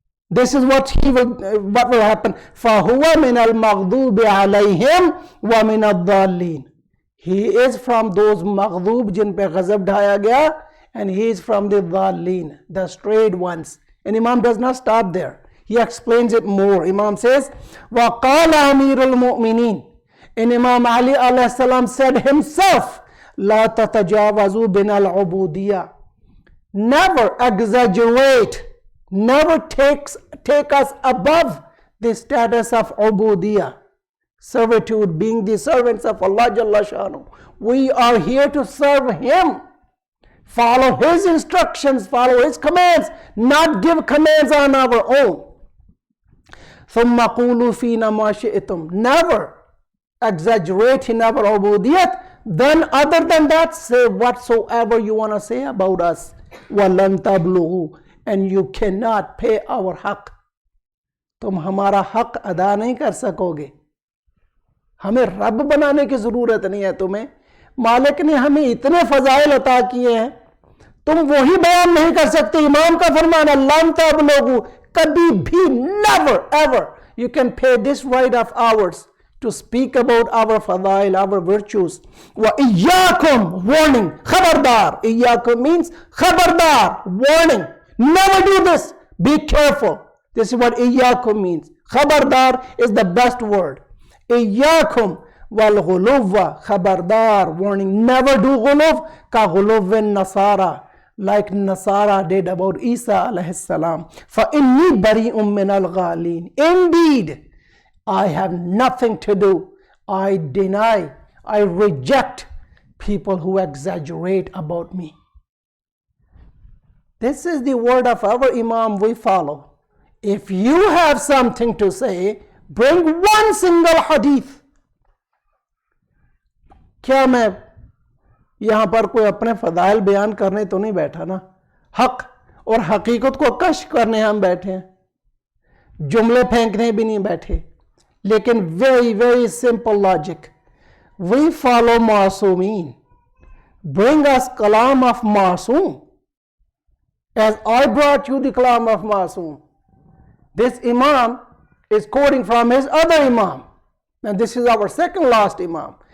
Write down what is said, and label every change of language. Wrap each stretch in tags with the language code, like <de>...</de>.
<en>This is what will happen.</en> <ar>فَهُوَ مِنَ الْمَغْضُوبِ عَلَيْهِمْ وَمِنَ الضَّالِّينَ.</ar> <en>He is from those maghdoob</en> <hi>jin pe ghazab dhaya gaya,</hi> <en>and he is from the dhalleen, the strayed ones. And Imam does not stop there. He explains it more. Imam says,</en> <ar>وَقَالَ أَمِيرُ الْمُؤْمِنِينَ.</ar> <en>And Imam Ali alayhi salam said himself,</en> <ar>La tatajawazu bin al-ubudiyah.</ar> <en>Never exaggerate, never take us above the status of ubudiyah, servitude, being the servants of Allah Jalla Shanu. We are here to serve Him, follow His instructions, follow His commands, not give commands on our own.</en> <ar>ثُمَّ قُولُوا فِينَا مَا شِئْتُمْ.</ar> <en>Never exaggerate in our ubudiyat, then other than that say whatsoever you want to say about us.</en> <ar>وَلَن تَبْلُغُوا.</ar> <en>And you cannot pay our haq.</en> <hi>तुम हमारा हक अदा नहीं कर सकोगे. हमें रब बनाने की जरूरत नहीं है तुम्हें. मालिक ने हमें इतने फजाइल अता किए हैं, तुम वही बयान नहीं कर सकते. इमाम का फरमान है, लन तबलुगु, कभी भी,</hi> <en>never ever you can pay this right of ours to speak about our fadail, our virtues. Wa iyyakum, warning, khabardar. Iyyakum means khabardar, warning. Never do this. Be careful. This is what iyyakum means. Khabardar is the best word. Iyyakum wal ghuluwa, khabardar, warning. Never do ghuluv ka ghuluvin nasara. like Nasara did about Isa alayhi salam. فَإِنِّي بَرِيءٌ مِّنَ الْغَالِينَ. Indeed, I have nothing to do. I deny, I reject people who exaggerate about me. This is the word of our Imam we follow. If you have something to say, bring one single hadith.</en> <hi>क्या मैं यहाँ पर कोई अपने फदाइल बयान करने तो नहीं बैठा ना, हक और हकीकत को कश करने हम बैठे हैं, जुमले फेंकने भी नहीं बैठे.</hi> <en>लेकिन very simple logic, we follow मासूमीन. Bring us kalam of masoom, as I brought you the kalam of masoom. This Imam is quoting from his other Imam, and this is our second last Imam.</en>